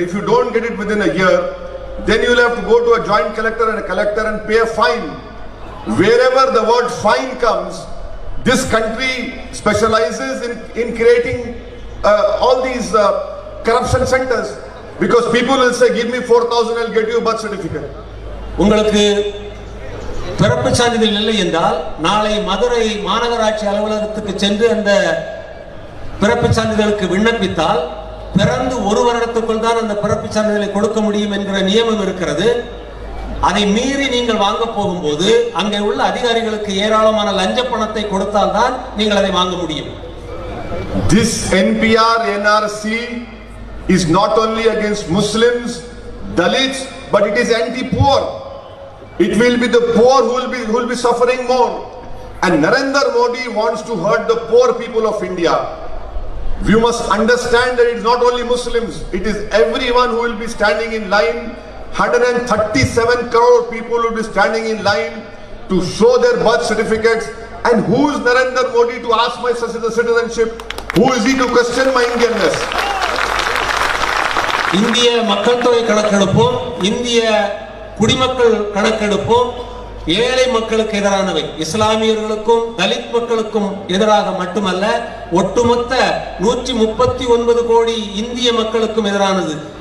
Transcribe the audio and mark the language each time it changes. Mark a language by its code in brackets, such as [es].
[en] If you don't get it within a year, then you will have to go to a joint collector and a collector and pay a fine. Wherever the word fine comes, this country specializes in creating all these corruption centers, because people will say, give me 4,000, I'll get you a birth certificate. [ta] உங்களுக்கு பிறப்பு சான்றிதழ் இல்லை என்றால் நாளை மதுரை மாநகராட்சி அலுவலகத்துக்கு சென்று அந்த பிறப்பு சான்றிதழுக்கு விண்ணப்பித்தால் பிறந்து ஒரு வருடத்துக்குள் தான் அந்த பிறப்பு சான்றிதழை கொடுக்க முடியும் என்கிற நியமம் இருக்கிறது. அதை மீறி நீங்கள் வாங்க போகும்போது அங்கே உள்ள அதிகாரிகளுக்கு ஏராளமான லஞ்ச பணத்தை கொடுத்தால் தான் நீங்கள் அதை வாங்க முடியும். [en] This NPR NRC is not only against Muslims, Dalits, but it is anti-poor. It will be the poor who will be suffering more. And Narendra Modi wants to hurt the poor people of India. We must understand that it is not only Muslims, it is everyone who will be standing in line. 137 crore people will be standing in line to show their birth certificates. And who is Narendra Modi to ask my citizenship? Who is he to question my Indianness? [ta] இந்திய மக்கள் தொகை கணக்கெடுப்போம், இந்திய குடிமக்கள் கணக்கெடுப்போம் ஏழை மக்களுக்கு எதிரானவை. இஸ்லாமியர்களுக்கும் தலித் மக்களுக்கும் எதிராக மட்டுமல்ல, ஒட்டுமொத்த 139 கோடி இந்திய மக்களுக்கும் எதிரானது.